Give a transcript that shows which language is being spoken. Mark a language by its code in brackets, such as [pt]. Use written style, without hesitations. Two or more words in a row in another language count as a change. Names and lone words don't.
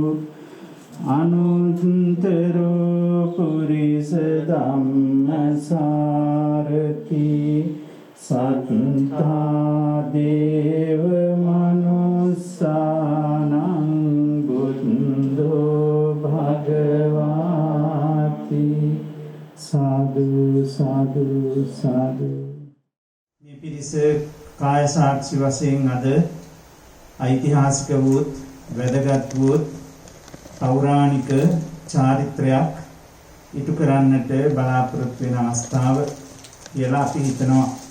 [pi] අනුත්තරෝ පුරිස ධම්මසාරති සත්තා දේව මනුස්සානං බුද්ධෝ භගවාති සාදු සාදු සාදු. [si] මේ පිරිස කාය සාක්ෂි වශයෙන් අද ඓතිහාසික වූත් වැදගත් වූත් පෞරාණික චාරිත්‍රයක් ඉටු කරන්නට බලාපොරොත්තු වෙන අවස්ථාව කියලා අපි හිතනවා.